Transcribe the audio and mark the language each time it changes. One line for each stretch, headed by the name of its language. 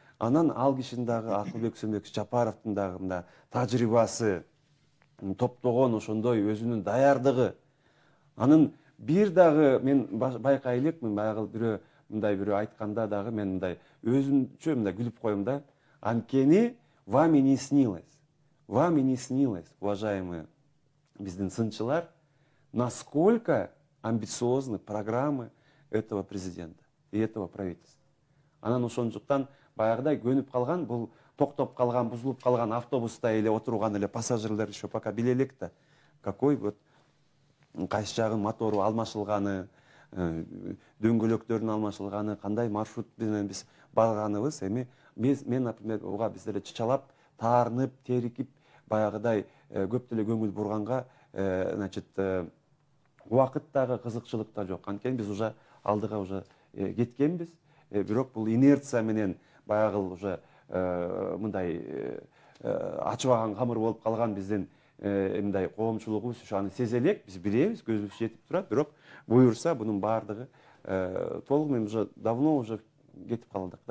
Kyrgyz: Анан ал кишинин дагы Акылбек Сөмбекович Жапаровдун дагы мындай тажрыйбасы, топтогон ошондой өзүнүн даярдыгы. Анын бир дагы мен байкай элекмин, баягы бирөө мындай бирөө айтканда дагы мен мындай өзүмчө мындай күлүп коем да. Анткени
Russian: вами не снилось. Вами не снилось, уважаемые
Kyrgyz: биздин сынчылар,
Russian: насколько амбициозны программы этого президента и этого правительства.
Kyrgyz: Анан ошондуктан баягыдай көнүп калган, бул токтоп калган, бузулуп калган автобуста эле отурган эле пассажирлер
Russian: еще пока
Kyrgyz: биле элек да.
Russian: Какой вот
Kyrgyz: кайсы жагын мотору алмашылганы, дөңгөлөктөрүнүн алмашылганы, кандай маршрут менен биз барганыбыз, эми мен, например, ого биз деле чычалап, таарынып, терикип, баягыдай көп деле көңүл бурганга, значит, убакыт дагы кызыкчылык да жок. Анткени биз уже алдыга уже кеткенбиз. Бирок бул инерция менен баягы уже мындай ачыбаган камыр болуп калган биздин мындай коомчулугубуз ушу аны сезе элек, биз билебиз, көзүбүз жетип турат. Бирок буюрса бунун баардыгы толугу менен
Russian: уже давно уже
Kyrgyz: кетип калдык да.